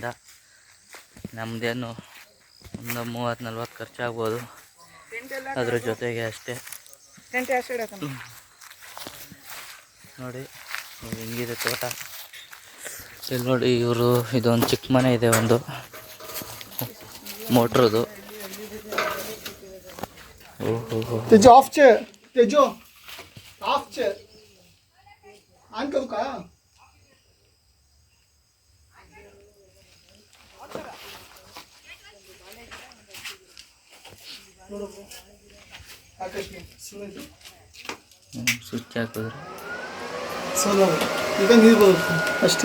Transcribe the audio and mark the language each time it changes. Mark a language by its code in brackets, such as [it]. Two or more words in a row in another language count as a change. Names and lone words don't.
[kn] ನಮ್ಮದೇನು ಒಂದು 30-40 ಖರ್ಚಾಗ್ಬೋದು, ಅದ್ರ ಜೊತೆಗೆ ಅಷ್ಟೇ. ನೋಡಿ ಹಿಂಗಿದೆ ತೋಟ. ಇಲ್ಲಿ ನೋಡಿ ಇವರು, ಇದೊಂದು ಚಿಕ್ಕ ಮನೆ ಇದೆ, ಒಂದು ಮೋಟ್ರದು. ಓಹೋ, [kok] तेजो ऑफ चे तेजो ऑफ चे ऑन करू का ಆಕಾಶ್ ಸುಮ್ಮನೆ [kn] ಸ್ವಿಚ್ ಹಾಕಿದ್ರೆ ಸೋಲಾರ್ ಈಗ ನೀರು ಬರುತ್ತೆ ಅಷ್ಟೇ.